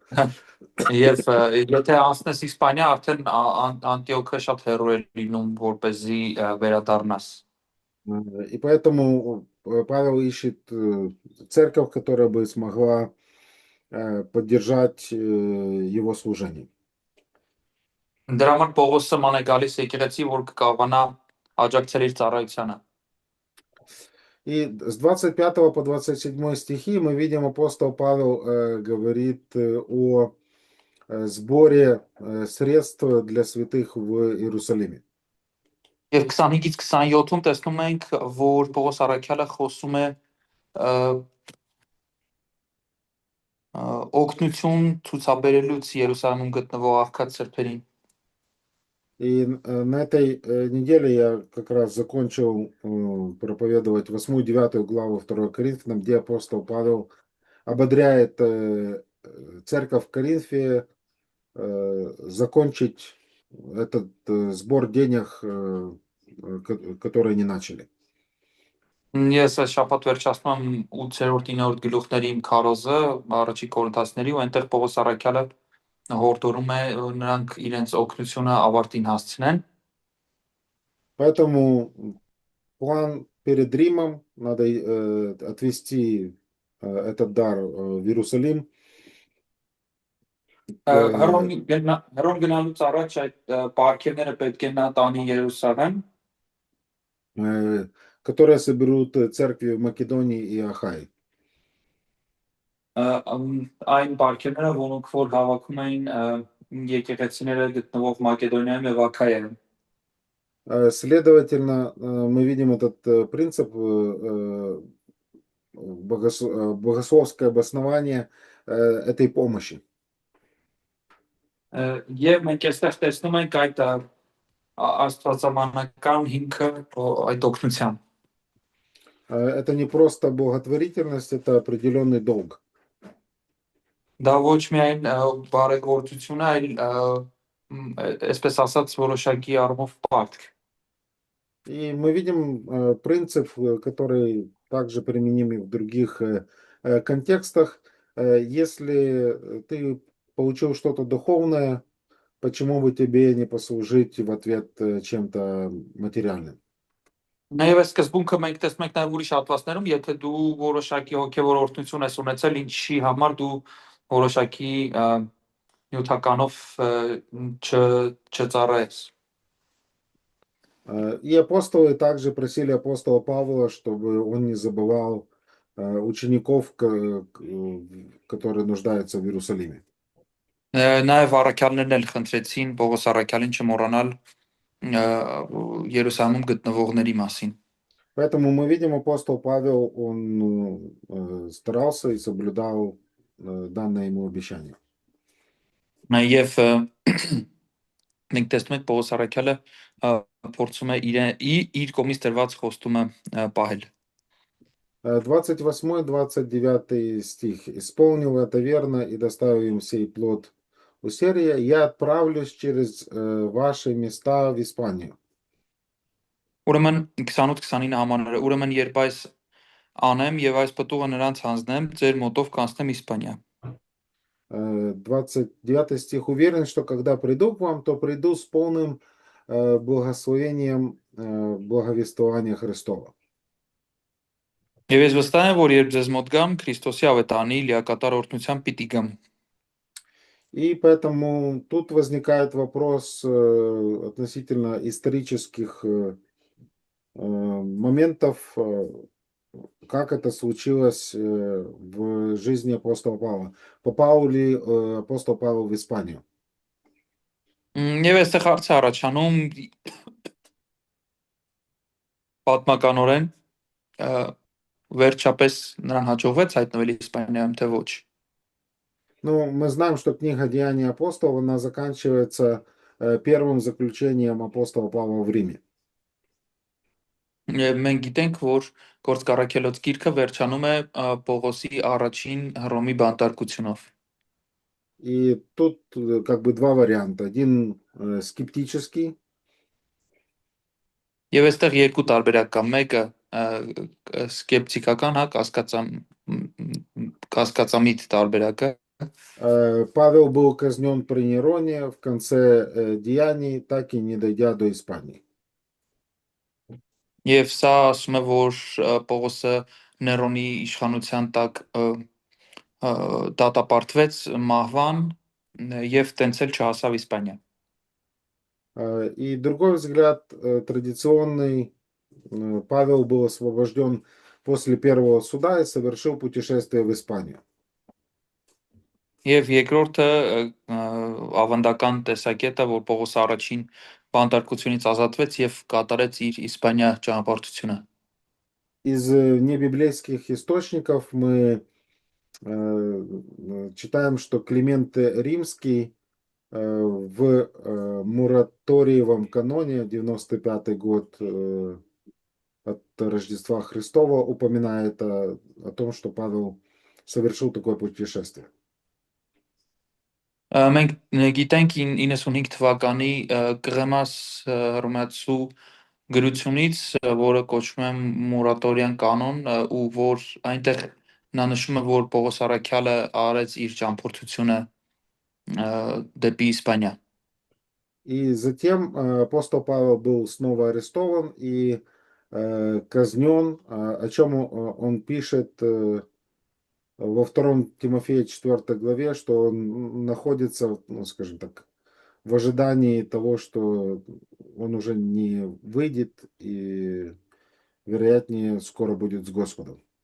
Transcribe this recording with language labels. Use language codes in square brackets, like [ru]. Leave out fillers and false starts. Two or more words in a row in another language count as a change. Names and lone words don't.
[hy] Եվ եթե անցնես Իսպանիա, արդեն Անտիոքը շատ հեռու է լինում, որպեսզի վերադառնաս։ [ru] И поэтому Павел ищет церковь, которая бы смогла поддержать его служение. [hy] Դրա համար Պողոսը ման է գալիս եկեղեցի, որ կկարողանա աջակցել իր ծառայությանը։ [ru] И с 25 по 27 стихи мы видим, апостол Павел говорит о сборе средств для святых в Иерусалиме. [hy] Եվ 25-ից 27-ում տեսնում ենք, որ Պողոս Առաքյալը խոսում է օգնություն ցուցաբերելուց Երուսաղեմում գտնվող աղքատ սրբերին։ [ru] И на этой неделе я как раз закончил проповедовать 8-9 главу 2 Коринфянам, где апостол Павел ободряет церковь в Коринфе закончить этот сбор денег, которые они начали. [hy] Ես այս շաբաթ վերջացնում եմ 8-րդ 9-րդ գլուխների իմ քարոզը առաջի Կորինթացիների ու այնտեղ Պողոս Առաքյալը հորդորում է նրանք իրենց օգնությունը ավարտին հասցնեն։ [ru] Поэтому план перед Римом надо отвести этот дар в Иерусалим. [hy] Հռոմ գնալուց առաջ այդ պարգևները պետք է նա տանի Երուսաղեմ, [ru] которые соберут церкви в Македонии и Ахае. [hy] այն պարգևները, որոնք որ հավաքում էին եկեղեցիները գտնվող Մակեդոնիայում եւ Աքայայում։ [ru] Следовательно, мы видим этот принцип богословское обоснование этой помощи. [hy] Եվ մենք այստեղ տեսնում ենք այդ աստվածամանական հիմքը այդ օգնության։ [ru] Это не просто благотворительность, это определенный долг. [hy] Դա ոչ միայն բարեգործություն է, այլ այսպես ասած որոշակի առումով պարտք։ [ru] И мы видим принцип, который также применим и в других контекстах. Если ты получил что-то духовное, почему бы тебе не послужить в ответ чем-то материальным? [hy] Նաև այս սկզբունքը մենք տեսնում ենք նաև ուրիշ հատվածներում, եթե դու որոշակի հոգևոր օրհնություն ես ունեցել, ինչի համար դու որոշակի նյութականով չծառայես։ [ru] И апостолы также просили апостола Павла, чтобы он не забывал учеников, которые нуждаются в Иерусалиме. [hy] Նաև առաքյալներն էլ խնդրեցին Պողոս առաքյալին չմոռանալ Երուսաղեմում գտնվողների մասին։ [ru] Поэтому мы видим, апостол Павел, он старался и соблюдал данное ему обещание. [hy] Եվ մենք տեսնում ենք Պողոս առաքյալը փորձում է իր կողմից տրված խոստումը պահել։ [ru] 28-29 стих. «Исполнил это верно и доставил им сей плод усердия, я отправлюсь через ваши места в Испанию». [hy] Ուրեմն 28-29 համարները, ուրեմն երբ այս անեմ եւ այս պտուղը նրանց հանձնեմ, ձեր մոտով կանցնեմ Իսպանիա։ [ru] 29 стих. «Уверен, что когда приду к вам, то приду с полным благословением благовествования Христова». [hy] Եվ ես վստահ եմ, որ երբ ձեզ մոտ գամ, Քրիստոսի ավետարանի լիակատար օրհնությամբ պիտի գամ։ [ru] И поэтому тут возникает вопрос относительно исторических моментов, как это случилось в жизни апостола Павла. Попал ли апостол Павел в Испанию? [hy] Եվ այստեղ հարց է առաջանում պատմականորեն վերջապես նրան հաջողվեց հայտնվել Իսպանիայում, թե ոչ։ [ru] Ну, мы знаем, что книга «Деяния апостолов», она заканчивается первым заключением апостола Павла в Риме. [hy] Եվ մենք գիտենք, որ Գործք առաքելոց գիրքը վերջանում է Պողոսի առաջին Հռոմի բանտարկությունով։ [ru] И тут как бы два варианта. Один скептический, [hy] Եվ այստեղ երկու տարբերակ կա։ Մեկը սկեպտիկական, հա, կասկածամիտ տարբերակը, [ru] Павел был казнен при Нероне в конце Деяний, так и не дойдя до Испании. [hy] եւ սա ասում է, որ Պողոսը Ներոնի իշխանության տակ դատապարտվեց մահվան եւ տենց էլ չհասավ Իսպանիա։ [ru] И другой взгляд, традиционный, Павел был освобожден после первого суда и совершил путешествие в Испанию. [hy] Եվ երկրորդը ավանդական տեսակետը, որ Պողոս առաջին բանտարկությունից ազատվեց եւ կատարեց իր Իսպանիա ճանապարհությունը։ [ru] Из небиблейских источников мы читаем, что Климент Римский в мораториевом каноне, 95-й год от Рождества Христова, упоминает о том, что Павел совершил такое путешествие. [hy] Մենք գիտենք 95 թվականի Կղեմաս հռոմեացու գրությունից, որը կոչվում է մորատորիան կանոն, ու որ այնտեղ նա նշում է, որ Պողոս առաքյալը արեց իր ճամփորդությունը դեպի Իսպանիա։ [ru] И затем апостол Павел был снова арестован и казнен, о чем он пишет во 2 Тимофея 4 главе, что он находится, ну, скажем так, в ожидании того, что он уже не выйдет и, вероятнее, скоро будет с Господом.